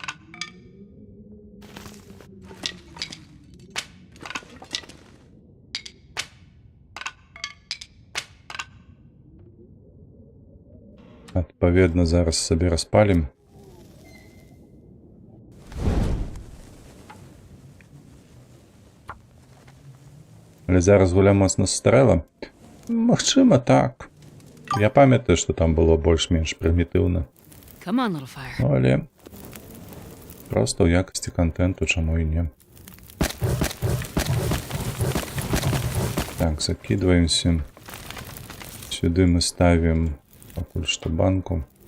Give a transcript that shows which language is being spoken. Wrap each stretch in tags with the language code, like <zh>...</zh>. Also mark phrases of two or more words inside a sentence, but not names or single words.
<be>Адпаведна, зараз сабе распалім. Але зараз гуля моцна старэла. Магчыма, так. Я памятаю, што там было больш-менш прымітыўна.</be> <en>Come on, little fire.</en> <be>Ну, але проста ў якасці кантэнту, чаму і не. Так, закидваемся. Сюды мы ставім пакуль што банку.</be>